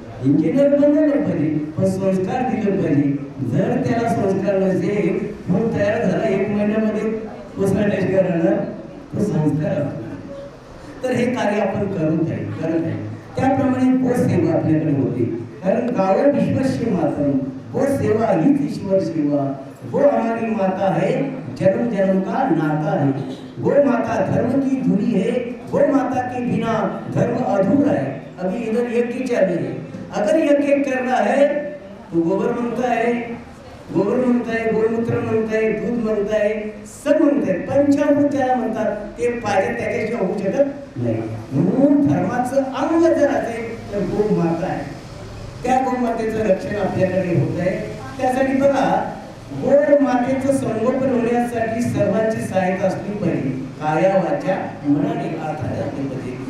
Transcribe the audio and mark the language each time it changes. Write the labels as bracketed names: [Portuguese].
[Marathi] Engineer बनवलं पाहिजे पण संस्कार दिले पाहिजे. जर त्याला संस्कार नसेल, मग तयार झाला 1 महिन्यामध्ये पोस्टमार्टम करणार तो संस्कार. तर हे कार्य आपण करत आहे. त्याप्रमाणे गो सेवा आपल्याकडे होते. कारण गाव विश्वस्य मातरम, गो सेवा हीच ईश्वर सेवा. [Hindi] गो हमारी माता है, जन्म जन्म का नाता है. गो माता धर्म की धुरी है, गो माता के बिना धर्म अधूरा है. अभी इधर यज्ञ चल रही है, अगर यज्ञ करना है तो गोबर मांगता है, गोमूत्र मांगताय, दूध मांगताय, सब मांगताय. [Marathi] पंचामृत ज्याला म्हणतात ते पाहिजे त्याच्याशिवाय होऊ शकत नाही. म्हणून धर्माचं अंग जर असेल तर गो माता आहे. त्या गोमातेचं रक्षण आपल्याकडे होत आहे. त्यासाठी बघा, गो मातेचं संगोपन होण्यासाठी सर्वांची सहायता असली पाहिजे, काया वाचा मनाने अर्थाने असली पाहिजे.